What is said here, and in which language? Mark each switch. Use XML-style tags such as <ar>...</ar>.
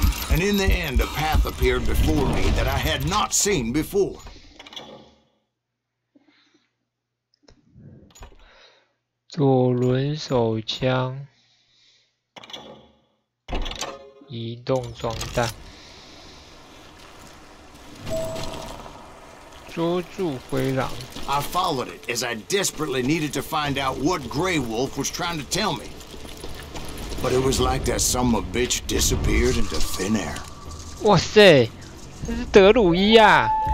<en>And in the end, a path appeared before me that I had not seen before.</en> <zh>左轮手枪，移动装弹，捉住灰狼。</zh> <en>I followed it as I desperately needed to find out what Grey Wolf was trying to tell me. But it was like that son of a bitch disappeared into thin air.</en> <zh>哇塞，这是德鲁伊啊！</zh>